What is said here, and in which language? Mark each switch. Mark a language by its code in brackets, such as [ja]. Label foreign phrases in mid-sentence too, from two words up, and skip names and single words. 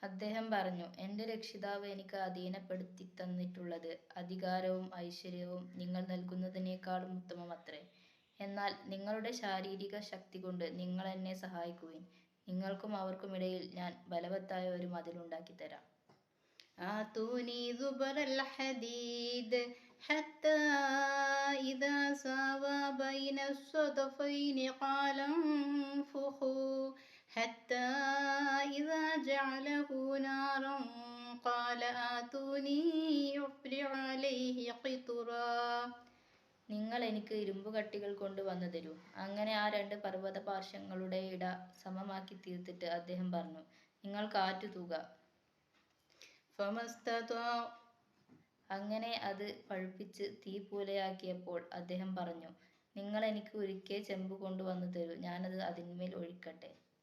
[ml] അദ്ദേഹം പറഞ്ഞു, എൻ്റെ രക്ഷിതാവ് എനിക്ക് അധീനപ്പെടുത്തി തന്നിട്ടുള്ളത് അധികാരവും ഐശ്വര്യവും നിങ്ങൾ നൽകുന്നതിനേക്കാളും ഉത്തമമത്രേ. എന്നാൽ നിങ്ങളുടെ ശാരീരിക ശക്തി കൊണ്ട് നിങ്ങൾ എന്നെ സഹായിക്കുവിൻ. നിങ്ങൾക്കും അവർക്കുമിടയിൽ ഞാൻ ബലവത്തായ ഒരു മതിലുണ്ടാക്കി തരാം. [ar] آتوني زبر الحديد حتى إذا ساوى بين الصدفين قال انفخوا حتى إذا جعله نارا قال آتوني أفرغ عليه قطرا. [ml] നിങ്ങൾ എനിക്ക് ഇരുമ്പ് കട്ടികൾ കൊണ്ട് വന്നു തരൂ. അങ്ങനെ ആ രണ്ട് പർവ്വത പാർശ്വങ്ങളുടെ ഇട സമമാക്കി തീർത്തിട്ട് അദ്ദേഹം പറഞ്ഞു, നിങ്ങൾ കാറ്റു തൂക. അങ്ങനെ അത് പഴുപ്പിച്ച് തീപ്പൂലയാക്കിയപ്പോൾ അദ്ദേഹം പറഞ്ഞു, നിങ്ങൾ എനിക്ക് ഒരിക്കൽ ചെമ്പ് കൊണ്ടുവന്നു തരൂ, ഞാനത് അതിന്മേൽ ഒഴിക്കട്ടെ.